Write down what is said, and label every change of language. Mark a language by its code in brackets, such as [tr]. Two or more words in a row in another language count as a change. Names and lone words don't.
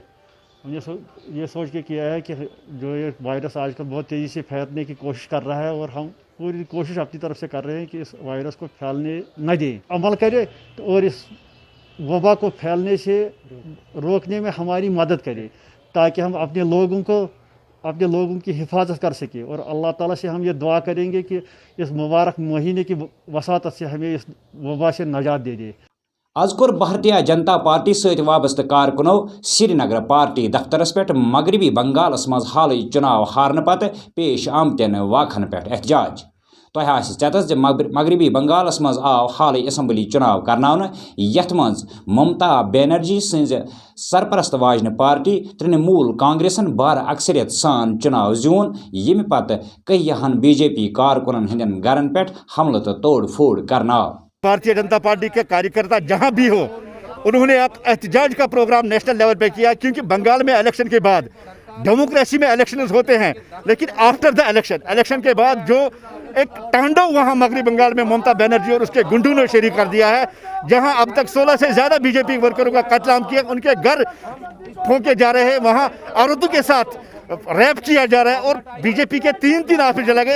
[hi] हमने ये सोच के किया है कि जो ये वायरस आजकल बहुत तेज़ी से फैलने की कोशिश कर रहा है और हम पूरी कोशिश अपनी तरफ से कर रहे हैं कि इस वायरस को फैलने न दें, अमल करें तो और इस वबा को फैलने से रोकने में हमारी मदद करें, ताकि हम अपने लोगों की हिफाजत कर सकें। और अल्लाह ताला से हम ये दुआ करेंगे कि इस मुबारक महीने की वसातत से हमें इस वबा से नजात दे दे। [ks] आज कोर भारतीय जनता पार्टी सहित वाबस्त कारकुनो श्रीनगर पार्टी दफ्तरस पे मगरबी बंगालस मज हाल चुनाव हारने पत पेश आमतन वाखन पे एहतजाज। तह चतस मगरबी बंगालस मज आव हाल असम्बली चुनाव करना यथ मज ममता बनर्जी सज सरपरस्त वाजन पार्टी तृणमूल कांग्रेसन बार अक्सरियत सान चुनाव जून, यम पत कईहन BJP कारकुनन हंदन गरन पे हमल तो तोड़ फोड़ करना। [hi] भारतीय जनता पार्टी के कार्यकर्ता जहां भी हो, उन्होंने एहतजाज का प्रोग्राम [en] national level [hi] पे किया, क्योंकि बंगाल में इलेक्शन के बाद डेमोक्रेसी में इलेक्शन होते हैं, लेकिन [en] after the election [hi] के बाद जो एक तांडव वहां मगरबी बंगाल में ममता बनर्जी और उसके गुंडों ने शुरू कर दिया है, जहां अब तक 16 से ज़्यादा BJP वर्करों का कत्लेआम किया, उनके घर फूंके जा रहे हैं, वहां औरतों के साथ रैप किया जा रहा है और बीजेपी के 3 ऑफिस जला गए।